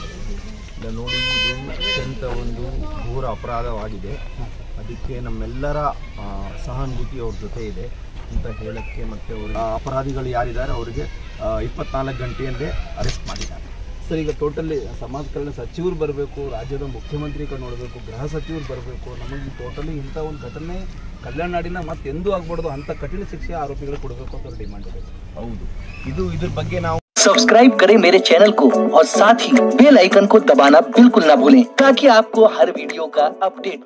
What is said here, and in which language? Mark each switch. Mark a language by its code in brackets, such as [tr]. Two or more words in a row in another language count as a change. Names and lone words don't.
[kn] ನೋಡಿ, ಇದು ಅತ್ಯಂತ ಒಂದು ಘೋರ ಅಪರಾಧವಾಗಿದೆ, ಅದಕ್ಕೆ ನಮ್ಮೆಲ್ಲರ ಸಹಾನುಭೂತಿ ಅವ್ರ ಜೊತೆ ಇದೆ ಅಂತ ಹೇಳಕ್ಕೆ, ಮತ್ತು ಅವರು ಅಪರಾಧಿಗಳು ಯಾರಿದ್ದಾರೆ ಅವರಿಗೆ 24 ಗಂಟೆಯಲ್ಲೇ ಅರೆಸ್ಟ್ ಮಾಡಿದ್ದಾರೆ। ಸರ್, ಈಗ ಟೋಟಲಿ ಸಮಾಜ ಕಲ್ಯಾಣ ಸಚಿವರು ಬರಬೇಕು, ರಾಜ್ಯದ ಮುಖ್ಯಮಂತ್ರಿ ನೋಡಬೇಕು, ಗೃಹ ಸಚಿವರು ಬರಬೇಕು, ನಮಗೆ ಟೋಟಲಿ ಇಂಥ ಒಂದು ಘಟನೆ ಕಲ್ಯಾಣ ನಾಡಿನ ಮತ್ತೆಂದೂ ಆಗ್ಬಾರ್ದು ಅಂತ ಕಠಿಣ ಶಿಕ್ಷೆ ಆರೋಪಿಗಳು ಕೊಡಬೇಕು ಅಂತ ಡಿಮಾಂಡ್ ಇದೆ। ಹೌದು, ಇದ್ರ ಬಗ್ಗೆ ನಾವು [hi] सब्सक्राइब करें मेरे चैनल को और साथ ही [en] bell icon [hi] को दबाना बिल्कुल ना भूलें ताकि आपको हर वीडियो का अपडेट मिले।